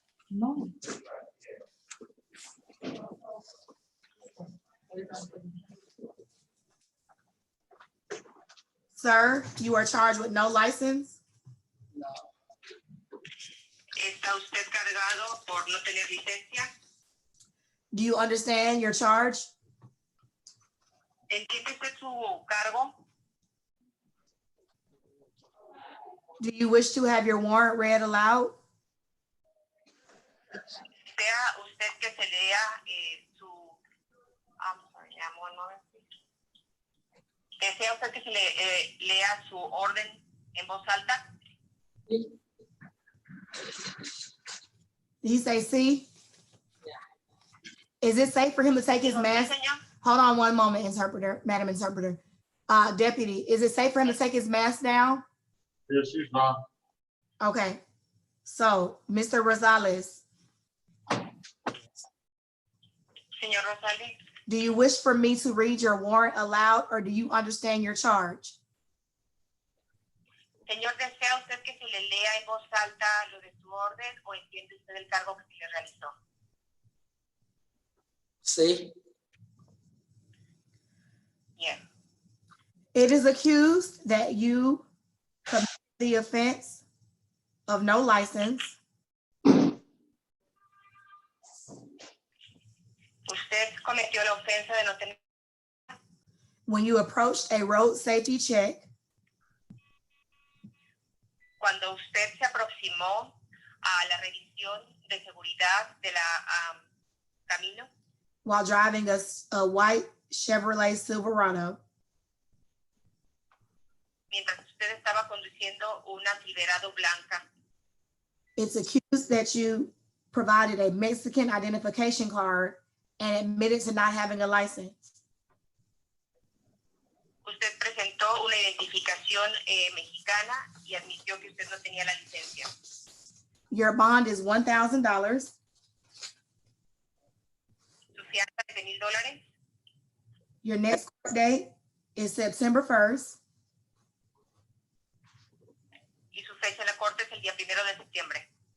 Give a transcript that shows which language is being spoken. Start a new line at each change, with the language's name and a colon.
English: No. Sir, you are charged with no license.
Spanish: ¿Está usted cargado por no tener licencia?
English: Do you understand your charge?
Spanish: ¿Entiende usted su cargo?
English: Do you wish to have your warrant read aloud?
Spanish: Sea usted que se lea su...
English: I'm sorry, one moment.
Spanish: ¿Desea usted que se le, lea su orden en voz alta?
English: Did he say C? Is it safe for him to take his mask?
Spanish: Señor.
English: Hold on one moment, interpreter, Madam Interpreter. Deputy, is it safe for him to take his mask down? Yes, she's fine. Okay, so Mr. Rosales,
Spanish: Señor Rosales,
English: do you wish for me to read your warrant aloud or do you understand your charge?
Spanish: señor, ¿desea usted que se le lea en voz alta lo de su orden o entiende usted el cargo que se le realizó? Sí.
English: Yes. It is accused that you committed the offense of no license
Spanish: Usted cometió la ofensa de no tener
English: when you approached a road safety check
Spanish: cuando usted se aproximó a la revisión de seguridad de la camino
English: while driving a white Chevrolet Silverado.
Spanish: mientras usted estaba conduciendo una Silverado blanca.
English: It's accused that you provided a Mexican identification card and admitted to not having a license.
Spanish: Usted presentó una identificación mexicana y admitió que usted no tenía la licencia.
English: Your bond is $1,000.
Spanish: Su fianza es de $1,000.
English: Your next court date is September 1st.
Spanish: Y su fecha en la corte es el día 1 de septiembre.